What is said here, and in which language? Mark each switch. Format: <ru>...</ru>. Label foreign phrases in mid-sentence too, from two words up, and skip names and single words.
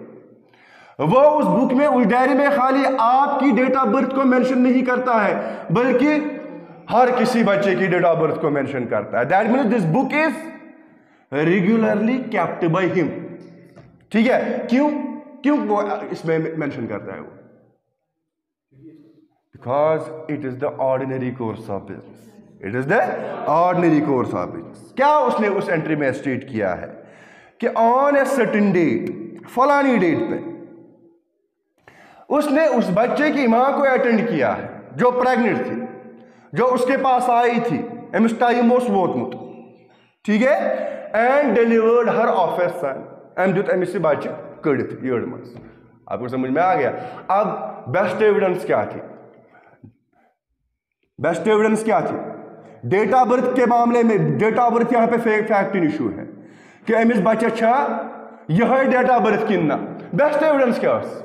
<hi>वो उस बुक में, उस डायरी में खाली आपकी</hi> <en>date of birth</en> <hi>को मेंशन नहीं करता है, बल्कि हर किसी बच्चे की</hi> <en>date of birth</en> <hi>को मेंशन करता है।</hi> <en>That means this book is regularly kept by him.</en> <hi>ठीक है, क्यों क्यों वो इसमें मेंशन करता है?</hi> <en>वो because it is the ordinary course of business, it is the ordinary course of business.</en> <hi>क्या उसने उस एंट्री में स्टेट किया है कि</hi> <en>on a certain date,</en> <hi>फलानी डेट पे उसने उस बच्चे की मां को अटेंड किया है जो प्रेग्नेंट थी, जो उसके पास आई थी,</hi> <ks>एमिस टाइमोस वोतमुत,</ks> <hi>ठीक है,</hi> <en>and delivered her of a son,</en> <ks>एम दुत एमिस से बच्चे कड़ित यड़ मज।</ks> <hi>आपको समझ में आ गया? अब</hi> <en>best evidence</en> <hi>क्या थी?</hi> <en>best evidence</en> <hi>क्या थी?</hi> <en>date of birth</en> <hi>के मामले में</hi> <en>date of birth</en> <hi>यहां पे</hi> <en>fact issue</en> <hi>है कि</hi> <ks>एमिस बच्चा छा यह</ks> <en>date of birth</en> <hi>किन्ना।</hi> <en>best evidence</en> <hi>क्या?</hi>